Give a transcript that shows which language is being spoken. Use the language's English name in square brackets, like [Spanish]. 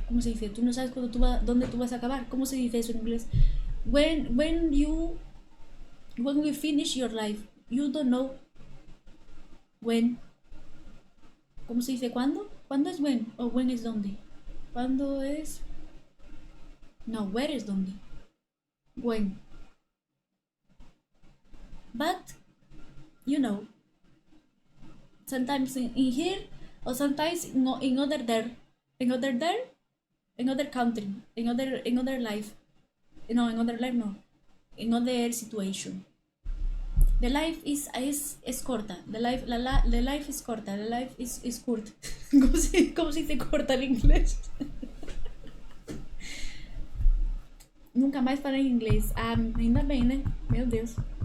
[Spanish] ¿Cómo se dice? Tú no sabes dónde tú vas a acabar. ¿Cómo se dice eso en inglés? [English] When we finish your life, you don't know when. [Spanish] ¿Cómo se dice cuándo? ¿Cuándo es when? ¿O when es dónde? ¿Cuándo es? No, where es dónde. When. [English] But, you know, sometimes in here, or sometimes in other there, in other country, in other life. No, in other life no. In other situation. The life is corta. The life is corta. The life is curt. [Spanish] ¿Cómo se dice corta en inglés? [Portuguese] Nunca mais falei inglês. Ah, ainda bem, né? Meu Deus.